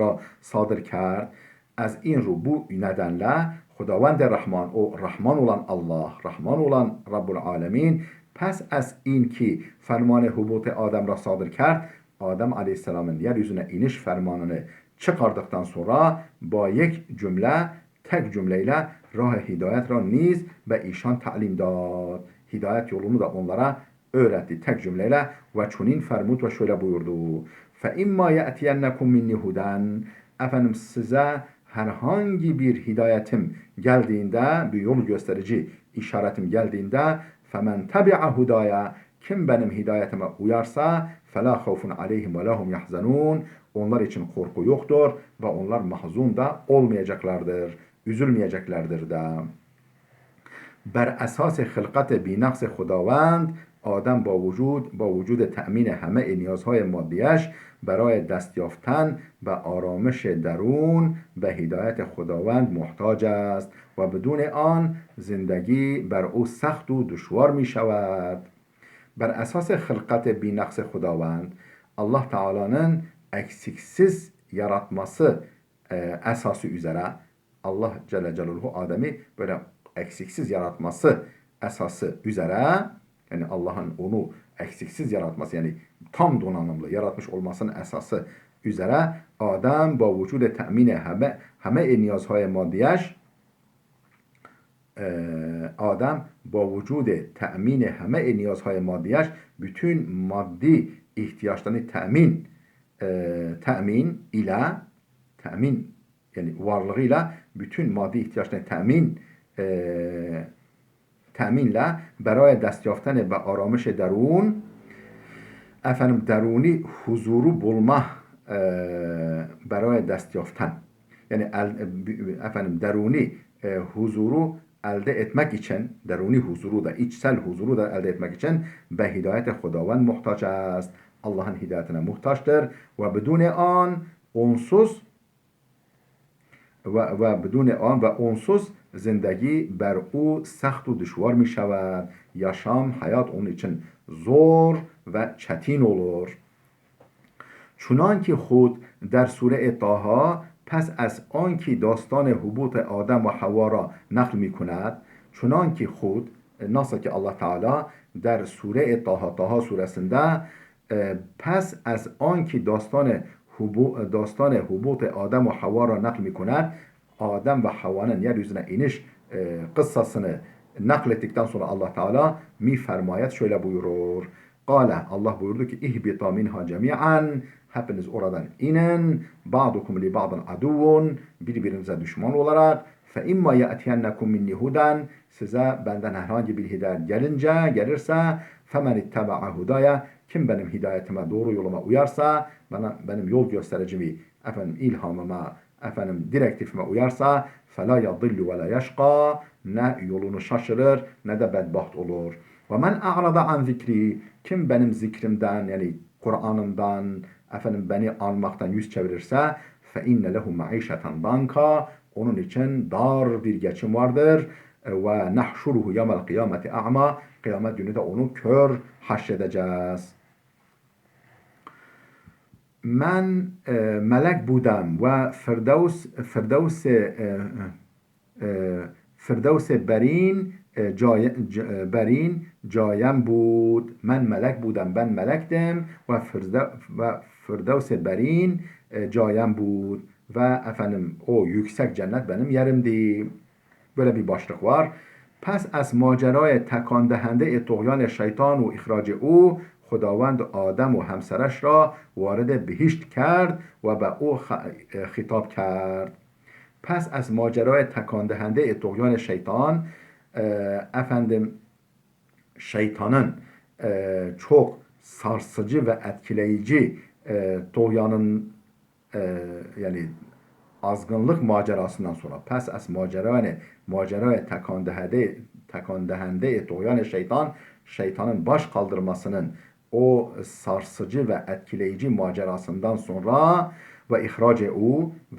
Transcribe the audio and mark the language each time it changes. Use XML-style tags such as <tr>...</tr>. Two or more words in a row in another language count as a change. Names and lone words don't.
<fa>را صادر کرد، از این رو,</fa> <tr>bu nedenle</tr> <fa>خداوند رحمان,</fa> <tr>o Rahman olan Allah, Rahman olan Rabbul Alemin,</tr> <fa>پس از این که فرمان هبوط آدم را صادر کرد,</fa> <tr>Adem Aleyhisselam'ın yeryüzüne iniş fermanını çıkardıktan sonra</tr> <fa>با یک</fa> <tr>cümle, tek cümleyle</tr> <fa>راه هدایت را نیز به ایشان تعلیم داد.</fa> <tr>Hidayet yolunu da onlara öğretti tek cümleyle</tr> <fa>و چنین فرمود</fa> <tr>ve şöyle buyurdu.</tr> <ar>فإما يأتينكم مني هدى,</ar> <tr>efendim size herhangi bir hidayetim geldiğinde, bir yol gösterici işaretim geldiğinde,</tr> <ar>فمن تبع هداي,</ar> <tr>kim benim hidayetime uyarsa,</tr> <ar>فلا خوف عليهم ولا هم يحزنون,</ar> <tr>onlar için korku yoktur ve onlar mahzun da olmayacaklardır, üzülmeyeceklerdir de.</tr> <fa>بر اساس خلقت بی‌نقص خداوند آدم با وجود تأمین همه نیازهای مادیش برای دست یافتن به آرامش درون به هدایت خداوند محتاج است و بدون آن زندگی بر او سخت و دشوار می شود. بر اساس خلقت بی‌نقص خداوند,</fa> <tr>Allah Teala'nın eksiksiz yaratması esası üzere, Allah</tr> <ar>جل جلاله</ar> <tr>Adem'i böyle eksiksiz yaratması esası üzere, yani Allah'ın onu eksiksiz yaratması, yani tam donanımlı yaratmış olmasının esası üzere Adem</tr> <fa>با وجود تأمین همه نیازهای مادیش</fa> <tr>Adem</tr> <fa>با وجود تأمین همه نیازهای مادیش</fa> <tr>bütün maddi ihtiyaçlarını temin yani varlığıyla bütün maddi ihtiyaçlarını teminle</tr> <fa>برای دست یافتن به آرامش درون,</fa> <tr>efendim deruni huzuru bulma</tr> <fa>برای دست یافتن,</fa> <tr>yani efendim deruni huzuru elde etmek için, deruni huzuru da, içsel huzuru da elde etmek için</tr> <fa>به هدایت خداوند محتاج است.</fa> <tr>Allah'ın hidayetine muhtaçtır ve</tr> <fa>بدون آن onsuz و بدون آن و onsuz زندگی بر او سخت و دشوار می شود.</fa> <tr>yaşam, hayat onun için zor ve çetin olur.</tr> <fa>چنان که خود در سوره طه پس از آنکه داستان حبوط آدم و حوا را نقل می کند, چنان که خود,</fa> <tr>nasıl ki Allah Teala</tr> <fa>در سوره طه suresinde پس از آنکه داستان حبوط آدم و حوا را نقل می کند,</fa> <tr>Adem ve Havva'nın yeryüzüne iniş kıssasını naklettikten sonra Allah Teala fermayet şöyle buyurur. Kale, Allah buyurdu ki</tr> <ar>اهبطا منها جميعا,</ar> <tr>hepiniz oradan inin,</tr> <ar>بعضكم لبعض عدو,</ar> <tr>birbirinize düşman olarak,</tr> <ar>فإما يأتينكم مني هدى,</ar> <tr>size benden herhangi bir hidayet gelirse,</tr> <ar>فمن اتبع هداي,</ar> <tr>kim benim hidayetime, doğru yoluma uyarsa, benim yol göstericimi, ilhamıma, direktifime uyarsa,</tr> <ar>فَلَا يَضِلُّ وَلَا يَشْقَى,</ar> <tr>ne yolunu şaşırır ne de bedbaht olur.</tr> <ar>وَمَنْ أَعْرَضَ عَنْ ذِكْرِ,</ar> <tr>kim benim zikrimden, yani Kur'an'ımdan, beni anmaktan yüz çevirirse,</tr> <ar>فَاِنَّ لَهُ مَعِيشَةً ضَنْكَ,</ar> <tr>onun için dar bir geçim vardır.</tr> <ar>ونحشره يوم القيامة أعمى.</ar> <tr>Kıyamet günü de onu kör haşredeceğiz.</tr> <fa>من ملک بودم و فردوس برین برین جایم بود. من ملک بودم,</fa> <tr>ben melektim</tr> <fa>و فردوس برین جایم بود.</fa> <tr>Ve efendim o yüksek cennet benim yerimdi. Böyle bir başlık var.</tr> <fa>پس از ماجرای تکان دهنده طغیان شیطان و اخراج او خداوند آدم و همسرش را وارد بهشت کرد و به او خطاب کرد. پس از ماجرای تکان دهنده طغیان شیطان</fa> <tr>efendim şeytanın çok sarsıcı ve etkileyici طغyanın yani azgınlık macerasından sonra</tr> <fa>پس از ماجرای تکان دهنده طغیان</fa> <tr>şeytanın baş kaldırmasının o sarsıcı ve etkileyici macerasından sonra ve</tr> <fa>اخراج او</fa>